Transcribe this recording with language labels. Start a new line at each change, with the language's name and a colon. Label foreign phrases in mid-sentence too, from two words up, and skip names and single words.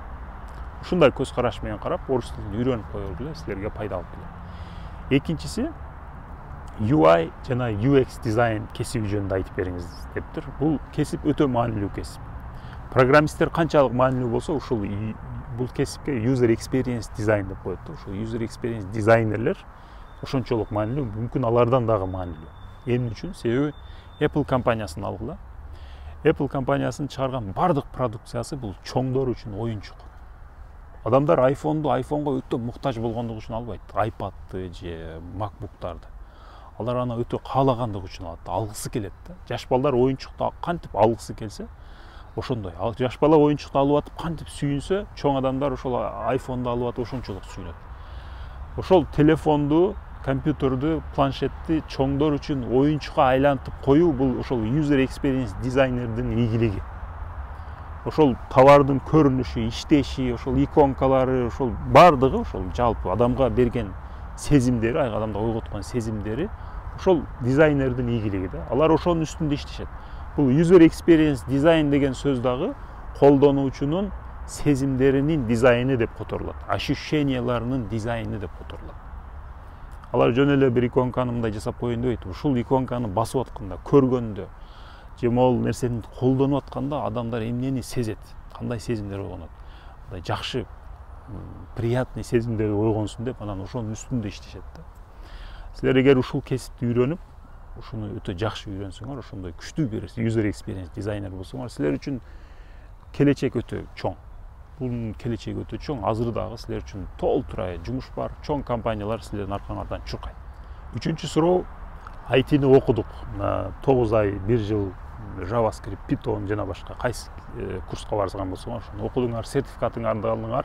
Kyrgyz: Ушундай көз караш менен карап, орус тилин үйрөнүп коюлгу эле, силерге пайда алып келет. Экинчиси UI жана UX дизайн кесиби жөнүндө айтып бериңиз дептир. Бул кесип өтө маанилүү кесип. Программисттер канчалык маанилүү болсо, ушул бул кесипке
English: user experience design
Kyrgyz: деп коет да. Ушул
English: user experience
Kyrgyz: дизайнерлер ошончолук маанилүү, мүмкүн алардан дагы маанилүү. Эмне үчүн? Себеби Apple компаниясын алгыла. Apple компаниясынын чыгарган бардык продукциясы бул чоңдор үчүн оюнчук. Адамдар iPhone'го өтө муктаж болгондугу үчүн албайт. iPad'ты же MacBook'тарды. Алар аны өтө каалагандыгы үчүн алат, алгысы келет да. Жаш балдар оюнчукту кантип алгысы келсе, ошондой. Ал жаш бала оюнчукту алып атып кантип сүйүнсө, чоң адамдар ошол iPhone'ду алып атып ошончолук сүйүнөт. Ошол телефонду, компьютерду, планшетти чоңдор үчүн оюнчукка айлантып коюу бул ошол
English: user experience
Kyrgyz: дизайнердин ийгилиги. Ошол товардын көрүнүшү, иштеши, ошол иконкалары, ошол бардыгы ошол жалпы адамга берген сезимдери, адамда ойготкон сезимдери ошол дизайнердин ийгилиги да. Алар ошонун үстүндө иштешет. Бул
English: user experience
Kyrgyz: дизайн деген сөз дагы колдонуучунун сезимдеринин дизайны деп которулат. Ощущенияларынын дизайны деп которулат. Алар жөн эле бир иконканы мындай жасап коеюн дебейт. Ушул иконканы басып атканда, көргөндө, же могул нерсени колдонуп атканда адамдар эмнени сезет, кандай сезимдер ойгонот. Мындай жакшы, приятный сезимдер ойгонсун деп анан ошонун үстүндө иштешет да. Силер эгер ушул кесипти үйрөнүп, ушуну өтө жакшы үйрөнсөңөр, ошондой күчтүү бир
English: user experience
Kyrgyz: дизайнер болсоңор, силер үчүн келечек өтө чоң. Бунун келечеги өтө чоң. Азыр дагы силер үчүн толтурай жумуш бар, чоң компаниялар силердин аркаңардан чуркайт. Үчүнчү суроо, IT-ни окудук. 9 ай, 1 жыл JavaScript, Python жана башка кайсы курска барсаңар болсоңор, ошону окудуңар, сертификатыңарды алдыңар.